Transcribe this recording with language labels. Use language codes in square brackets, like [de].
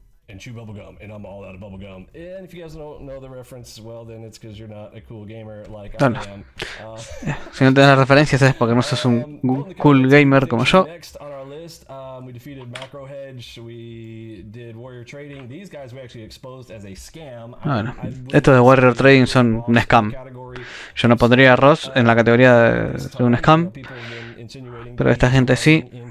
[en] and chew bubble gum, and I'm all out of bubble gum. And if you guys don't know the reference, well, then it's because you're not a cool gamer like I am. [es] Si no te das la referencia es porque no sos un cool gamer como yo. [en] Next on our list, we defeated Macro Hedge, we did Warrior Trading. These guys we actually exposed as a scam. [es] Bueno, estos de Warrior Trading son un scam. Yo no pondría a Ross en la categoría de un scam, pero esta gente sí.